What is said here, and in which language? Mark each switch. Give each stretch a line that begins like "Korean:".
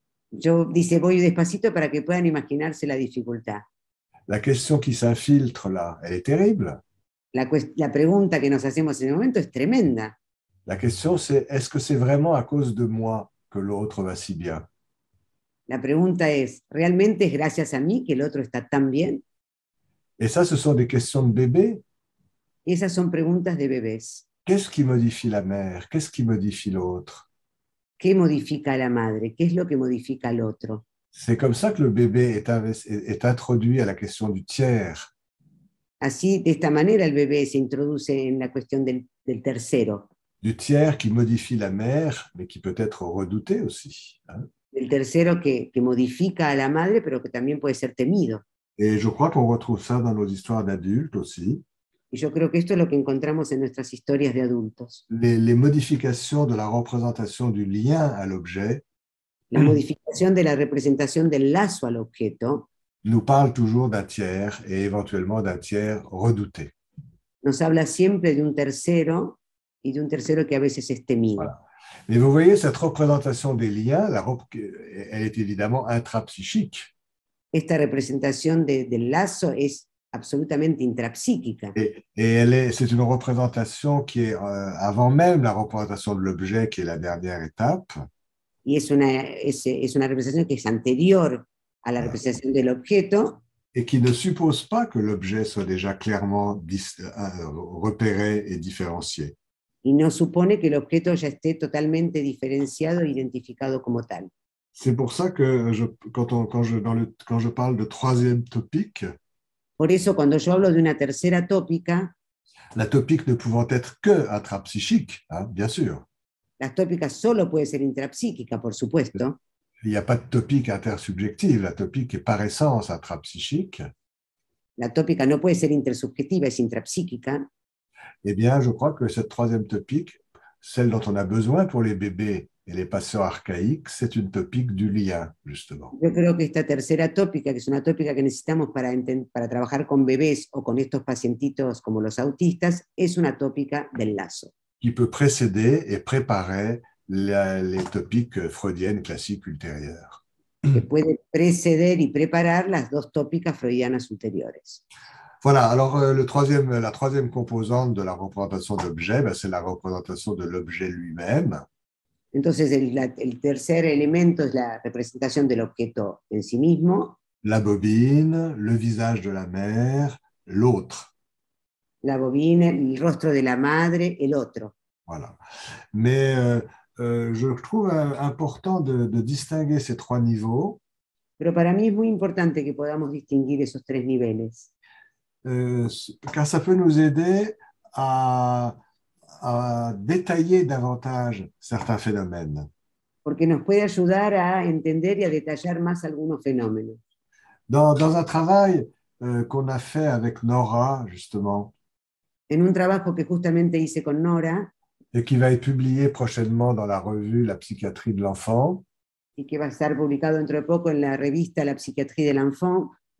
Spanish: Voy despacito para que puedan imaginarse la dificultad.
French: La question qui s'infiltre là, elle est terrible.
Spanish: La pregunta que nos hacemos en el momento es tremenda.
French: La question c'est, est-ce que c'est vraiment à cause de moi que l'autre va si bien?
Spanish: La pregunta es, ¿realmente es gracias a mí que el otro está tan bien?
French: Et ça, ce sont des questions de bébés.
Spanish: Y esas son preguntas de bebés.
French: Qu'est-ce qui modifie la mère? Qu'est-ce qui modifie l'autre?
Spanish: ¿Qué modifica a la madre? ¿Qué es lo que modifica al otro?
French: C'est comme ça que le bébé est introduit à la question du tiers.
Spanish: Así, de esta manera, el bebé se introduce en la cuestión del tercero.
French: Du tiers qui modifie la mère, mais qui peut être redouté aussi. Hein?
Spanish: El tercero que modifica a la madre, pero que también puede ser temido.
French: Et je crois qu'on retrouve ça dans nos histoires d'adultes aussi.
Spanish: Y yo creo que esto es lo que encontramos en nuestras historias de adultos.
French: Les modifications de la représentation du lien à l'objet,
Spanish: la modificación de la representación del lazo al objeto,
French: nous parle toujours d'un tiers et éventuellement d'un tiers redouté.
Spanish: Nos habla siempre de un tercero y de un tercero que a veces es temido.
French: Voilà. Mais vous voyez, cette représentation des liens, elle est évidemment intrapsychique.
Spanish: Esta representación del lazo es absolutamente intrapsíquica.
French: Et c'est une représentation qui est avant même la représentation de l'objet, qui est la dernière étape.
Spanish: Y es una representación que es anterior a la representación del objeto.
French: Et qui ne suppose pas que l'objet soit déjà clairement repéré et différencié.
Spanish: Y no supone que el objeto ya esté totalmente diferenciado e identificado como tal.
French: C'est pour ça que quand je parle de troisième topique,
Spanish: por eso cuando yo hablo de una tercera tópica,
French: la topique ne pouvant être que intrapsychique, hein, bien sûr.
Spanish: La tópica solo puede ser intrapsíquica, por supuesto.
French: Il n'y a pas de topique intersubjective, la topique est par essence intrapsychique.
Spanish: La tópica no puede ser intersubjetiva, es intrapsíquica.
French: Eh bien, je crois que cette troisième topique, celle dont on a besoin pour les bébés et les patients archaïques, c'est une topique du lien, justement.
Spanish: Yo creo que esta tercera tópica, que es una tópica que necesitamos para trabajar con bebés o con estos pacientitos como los autistas, es una tópica del lazo.
French: Qui peut précéder et préparer les topiques freudiennes classiques ultérieures.
Spanish: que puede preceder y preparar las dos tópicas freudianas ulteriores.
French: Voilà, alors la troisième composante de la représentation d'objet, ben, c'est la représentation de l'objet lui-même.
Spanish: Entonces, el tercer elemento es la representación del objeto en sí mismo.
French: La bobine, le visage de la mère, l'autre.
Spanish: La bobina, el rostro de la madre, el otro.
French: Voilà. Mais je trouve important de distinguer ces trois niveaux.
Spanish: Pero para mí es muy importante que podamos distinguir esos tres niveles.
French: Car ça peut nous aider à détailler davantage certains phénomènes.
Spanish: Porque nos puede ayudar a entender y a detallar más algunos fenómenos.
French: Dans un travail qu'on a fait avec Nora, justement,
Spanish: En un trabajo que justamente hice con Nora,
French: et qui va être publié prochainement dans la revue La psychiatrie de l'enfant,
Spanish: y que va a estar publicado dentro de poco en la revista La psychiatrie de l'enfant,